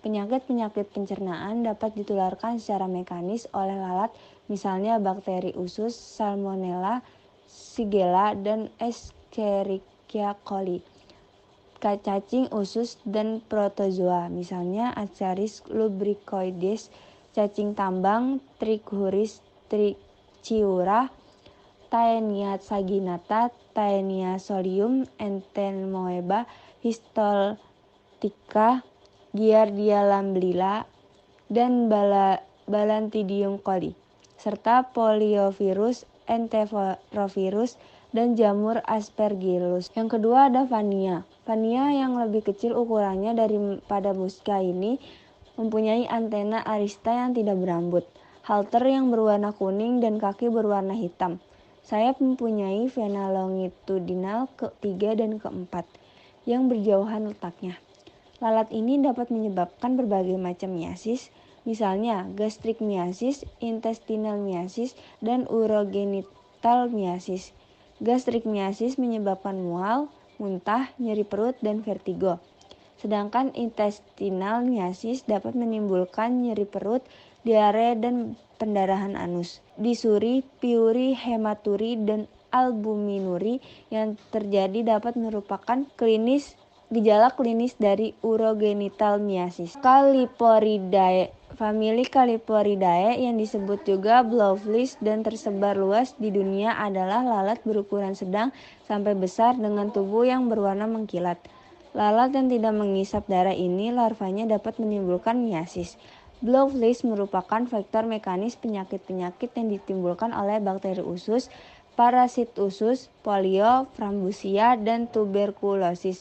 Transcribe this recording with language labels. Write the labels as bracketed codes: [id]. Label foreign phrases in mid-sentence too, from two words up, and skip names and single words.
[id] Penyakit-penyakit pencernaan dapat ditularkan secara mekanis oleh lalat, misalnya bakteri usus, Salmonella, Shigella, dan Escherichia coli. Cacing usus dan protozoa, misalnya [la] Ascaris lubricoides, [id] cacing tambang, [la] Trichuris trichiura, Taenia saginata, Taenia solium, Entomoeba histoltica, Giardia lamblia, [id] dan [la] Balantidium coli, [id] serta poliovirus, enterovirus, dan jamur aspergillus. Yang kedua ada Vannia. Vannia yang lebih kecil ukurannya daripada musca ini mempunyai antena arista yang tidak berambut, halter yang berwarna kuning, dan kaki berwarna hitam. Sayap mempunyai vena longitudinal ke-3 dan ke-4 yang berjauhan letaknya. Lalat ini dapat menyebabkan berbagai macam miasis, misalnya gastric miasis, intestinal miasis, dan urogenital miasis. Gastric miasis menyebabkan mual, muntah, nyeri perut, dan vertigo. Sedangkan intestinal miasis dapat menimbulkan nyeri perut, diare, dan pendarahan anus. Disuri, piuri, hematuri, dan albuminuri yang terjadi dapat merupakan gejala klinis dari urogenital miasis. Caliporidae, famili Caliporidae yang disebut juga blowflies dan tersebar luas di dunia adalah lalat berukuran sedang sampai besar dengan tubuh yang berwarna mengkilat. Lalat yang tidak mengisap darah ini larvanya dapat menimbulkan miasis. Blowflies merupakan vektor mekanis penyakit-penyakit yang ditimbulkan oleh bakteri usus, parasit usus, polio, frambusia, dan tuberkulosis.